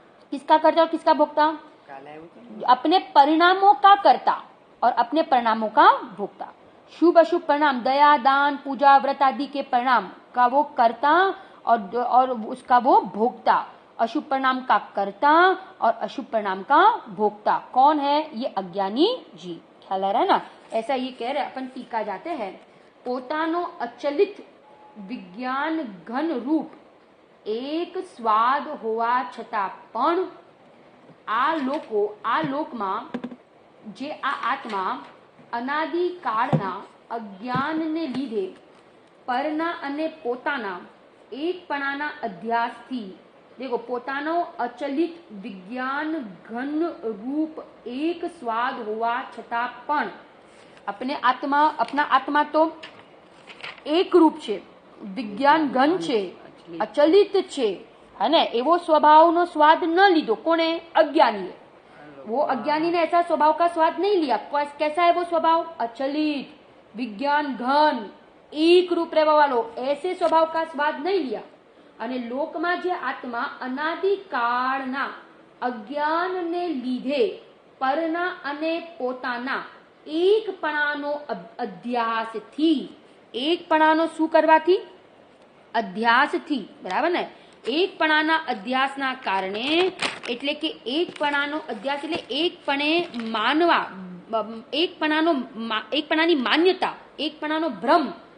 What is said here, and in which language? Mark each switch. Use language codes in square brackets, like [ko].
[hi] किसका करता और किसका भोक्ता? अपने परिणामों का करता और अपने परिणामों का भोक्ता। शुभ अशुभ परिणाम, दया, दान, पूजा, व्रत आदि के परिणाम का वो करता और उसका वो भोक्ता। अशुभ परिणाम का करता और अशुभ परिणाम का भोक्ता कौन है? ये अज्ञानी जी। ख्याल आ रहा है ना? ऐसा ये कह रहे। अपन टीका जाते हैं। [gu] पोतानो अचलित विज्ञान घन रूप एक स्वाद होवा छता पण आ લોકમાં જે આ આત્મા અનાદિ કાળના અજ્ઞાનને લીધે પરના અને પોતાના એકપણાના અધ્યાસથી, देखो પોતાનો અચલિત વિજ્ઞાન ઘન રૂપ એક સ્વાદ હોવા છતાં પણ [hi] अपना आत्मा तो एक रूप [gu] છે, विज्ञान घन છે, अचलित છે, है ना। एवो स्वभाव नो स्वाद न लीधो कोने? [hi] अज्ञानी। वो अज्ञानी ने ऐसा स्वभाव का स्वाद नहीं लिया। कैसा है वो स्वभाव? अचलित, विज्ञान घन, एक रूप रहवा वालो, ऐसे स्वभाव का स्वाद नहीं लिया। [gu] अने लोकमां जे आत्मा अनादि काळना अज्ञान ने लीधे पરના અને પોતાના એકપણાનો અધ્યાસથી, એકપણાનો શું કરવાથી? અધ્યાસથી, બરાબર ને? એકપણાના અધ્યાસના કારણે, એટલે કે એકપણાનો અધ્યાસ એટલે એકપણે માનવા, એકપણાની માન્યતા, એકપણાનો ભ્રમ।